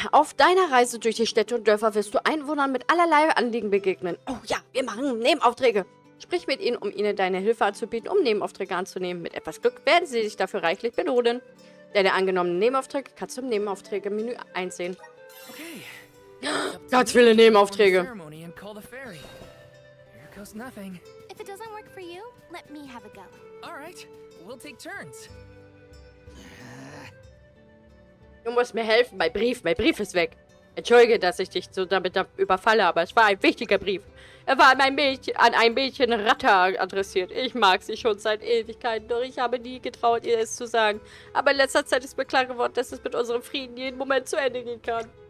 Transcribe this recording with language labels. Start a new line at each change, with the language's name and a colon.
German: Auf deiner Reise durch die Städte und Dörfer wirst du Einwohnern mit allerlei Anliegen begegnen. Oh ja, wir machen Nebenaufträge. Sprich mit ihnen, um ihnen deine Hilfe anzubieten, um Nebenaufträge anzunehmen. Mit etwas Glück werden sie dich dafür reichlich belohnen. Deine angenommenen Nebenaufträge kannst du im Nebenaufträge-Menü einsehen. Okay. Ganz viele Nebenaufträge.
English: Ceremony and call the ferry. Here goes nothing. If it doesn't work for you, let me have a go. All right, we'll take turns.
German: Du musst mir helfen, mein Brief ist weg. Entschuldige, dass ich dich so damit überfalle, aber es war ein wichtiger Brief. Er war an ein Mädchen Ratter adressiert. Ich mag sie schon seit Ewigkeiten, doch ich habe nie getraut, ihr es zu sagen. Aber in letzter Zeit ist mir klar geworden, dass es mit unserem Frieden jeden Moment zu Ende gehen kann.